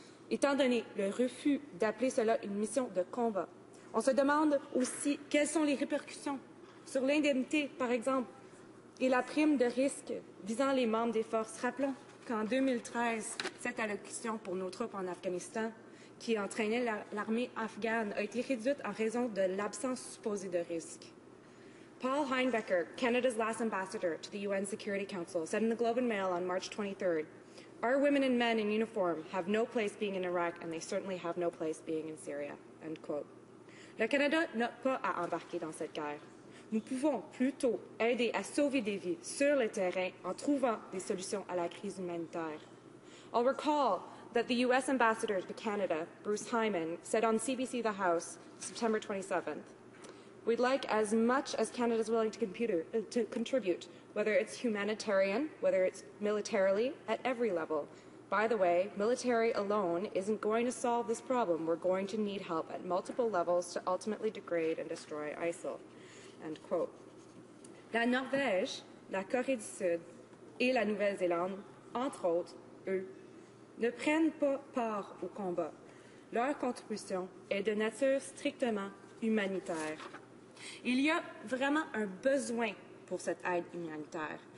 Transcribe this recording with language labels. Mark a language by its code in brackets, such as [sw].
[fr] Étant donné le refus d'appeler cela une mission de combat, on se demande aussi quelles sont les répercussions sur l'indemnité, par exemple, et la prime de risque visant les membres des forces. Rappelons qu'en 2013, cette allocution pour nos troupes en Afghanistan, qui entraînait l'armée afghane, a été réduite en raison de l'absence supposée de risque. [en] Paul Heinbecker, Canada's last ambassador to the UN Security Council, said in the Globe and Mail on March 23rd, "Our women and men in uniform have no place being in Iraq and they certainly have no place being in Syria." End quote. [fr] Le Canada n'a pas à embarquer dans cette guerre. Nous pouvons plutôt aider à sauver des vies sur le terrain en trouvant des solutions à la crise humanitaire. [en] I'll recall that the U.S. Ambassador to Canada, Bruce Hyman, said on CBC The House, September 27th, "We'd like as much as Canada is willing to contribute, whether it's humanitarian, whether it's militarily, at every level. By the way, military alone isn't going to solve this problem. We're going to need help at multiple levels to ultimately degrade and destroy ISIL." End quote. [fr] La Norvège, la Corée du Sud et la Nouvelle-Zélande, entre autres, eux, ne prennent pas part au combat. Leur contribution est de nature strictement humanitaire. Il y a vraiment un besoin pour cette aide humanitaire.